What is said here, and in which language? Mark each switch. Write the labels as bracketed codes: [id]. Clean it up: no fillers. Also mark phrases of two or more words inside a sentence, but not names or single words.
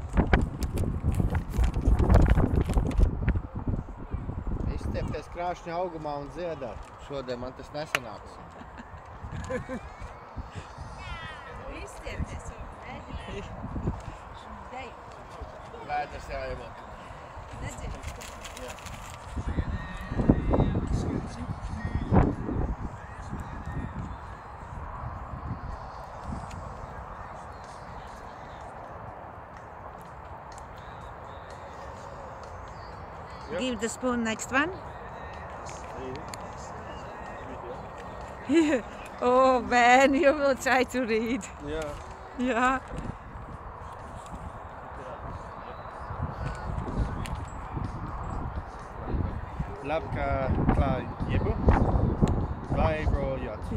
[lv] Izstiepties krāšņa augumā un dziedāt. Šodien man tas nesanāks. Izstiepties un mēģināt. Vēders jāiemāk. Nedzird. Jā. [en] Give the spoon next one. Oh man, you will try to read. [lv] Jā. Yeah. Labklājību vairojiet.